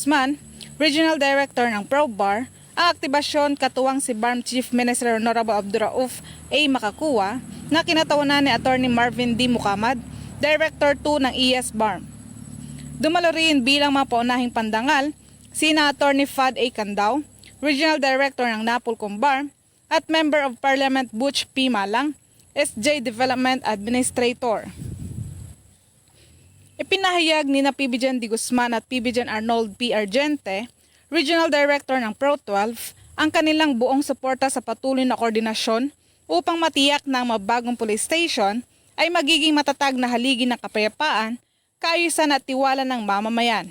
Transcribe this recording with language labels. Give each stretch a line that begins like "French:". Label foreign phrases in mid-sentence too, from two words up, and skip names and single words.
Filipino: Guzman, Regional Director ng ProBAR, ang aktibasyon katuwang si BARM Chief Minister Honorable Abdurauf A. Makakuwa na kinatawanan ni Attorney Marvin D. Mukamad, Director 2 ng ES BARM. Dumalo rin bilang mga paunahing pandangal sina Attorney Fad A. Candao, Regional Director ng Napolcom BARM, at
English: Member of Parliament
Filipino: Butch P. Malang, SJ Development Administrator. Ipinahayag ni PB D. Guzman at PB Arnold P. Argente, Regional Director ng Pro-12, ang kanilang buong suporta sa patuloy na koordinasyon upang matiyak na ang mabagong police station ay magiging matatag na haligi ng kapayapaan, kaayusan at tiwala ng mamamayan.